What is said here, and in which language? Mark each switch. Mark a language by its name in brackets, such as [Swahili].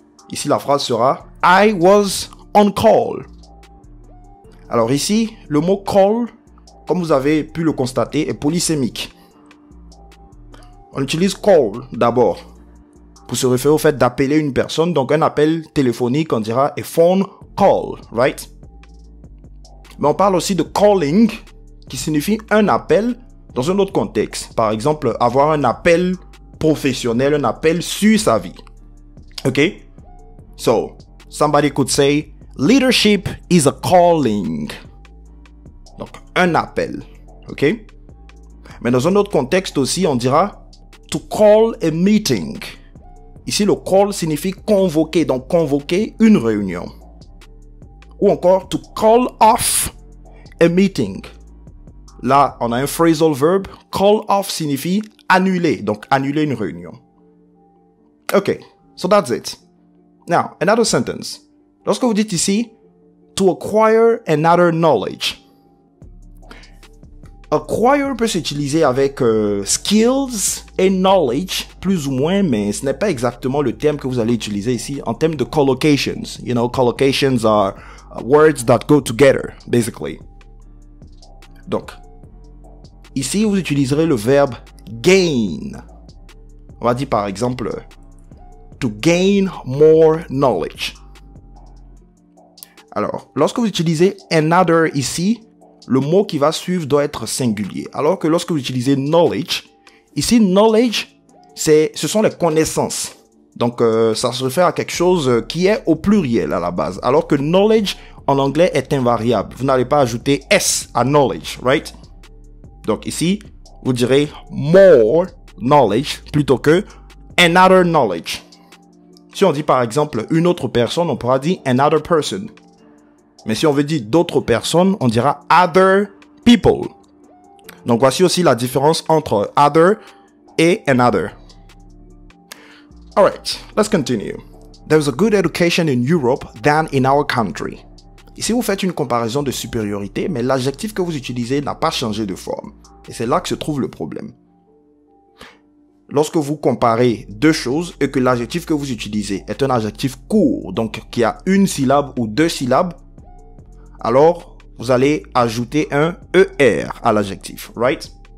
[French] Ici, la phrase sera [English] I was on call. [French] Alors ici, le mot call, comme vous avez pu le constater, est polysémique. On utilise call d'abord pour se référer au fait d'appeler une personne. Donc un appel téléphonique, on dira [English] a phone call, right? [French] Mais on parle aussi de calling, qui signifie un appel dans un autre contexte. Par exemple, avoir un appel professionnel, un appel sur sa vie. Ok? [English] So, somebody could say, leadership is a calling. [French] Donc, un appel. Ok? Mais dans un autre contexte aussi, on dira [English] to call a meeting. [French] Ici, le call signifie convoquer, donc convoquer une réunion. Ou encore, [English] to call off a meeting. [French] Là, on a un phrasal verb. Call off signifie annuler, donc annuler une réunion. [English] Ok, so that's it. Now, another sentence. [French] Lorsque vous dites ici, [English] to acquire another knowledge. [French] Acquire peut s'utiliser avec skills et knowledge, plus ou moins, mais ce n'est pas exactement le terme que vous allez utiliser ici en termes de collocations. [English] You know, collocations are words that go together, basically. [French] Donc, ici, vous utiliserez le verbe gain. On va dire par exemple, [English] to gain more knowledge. [French] Alors, lorsque vous utilisez another ici, le mot qui va suivre doit être singulier. Alors que lorsque vous utilisez knowledge, ici, knowledge, ce sont les connaissances. Donc, ça se réfère à quelque chose qui est au pluriel à la base. Alors que knowledge, en anglais, est invariable. Vous n'allez pas ajouter S à knowledge, [English] right? [French] Donc ici, vous direz [English] more knowledge [French] plutôt que [English] another knowledge. [French] Si on dit par exemple une autre personne, on pourra dire [English] another person. [French] Mais si on veut dire d'autres personnes, on dira [English] other people. [French] Donc voici aussi la différence entre other et another. [English] Alright, let's continue. There's a good education in Europe than in our country. [French] Ici, vous faites une comparaison de supériorité, mais l'adjectif que vous utilisez n'a pas changé de forme. Et c'est là que se trouve le problème. Lorsque vous comparez deux choses et que l'adjectif que vous utilisez est un adjectif court, donc qui a une syllabe ou deux syllabes, alors vous allez ajouter un ER à l'adjectif, [English] right?